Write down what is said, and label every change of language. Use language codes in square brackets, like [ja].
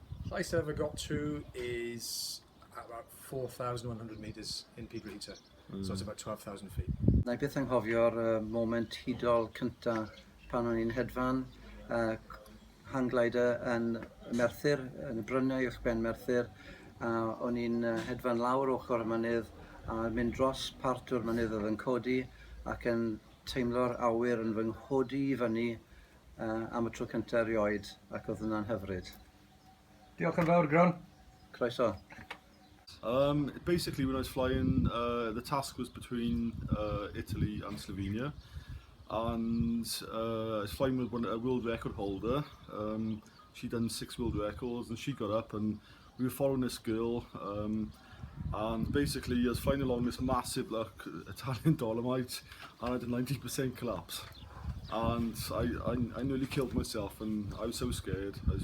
[en] Highest I ever got to is about 4,100 metres in Piedrahita, so it's about 12,000 feet. [cy] Na I beth anghofio'r moment hudol cynta pan o'n i'n hedfan hang glider yn Merthyr, yn y bryniau uwch ben Merthyr, a o'n i'n hedfan lawr ochr y mynydd a mynd dros part o'r mynydd oedd yn codi ac yn teimlo'r awyr yn fy nghodi i fyny am y tro cyntaf erioed, ac oedd hwnna'n hyfryd. Diolch yn fawr, Gron. Croeso. [en] Basically, when I was flying, the task was between Italy and Slovenia, and I was flying with a world record holder. She'd done 6 world records, and she got up, and we were following this girl, and basically I was flying along this massive Italian Dolomite, and I had a 90% collapse, and I nearly killed myself, and I was so scared.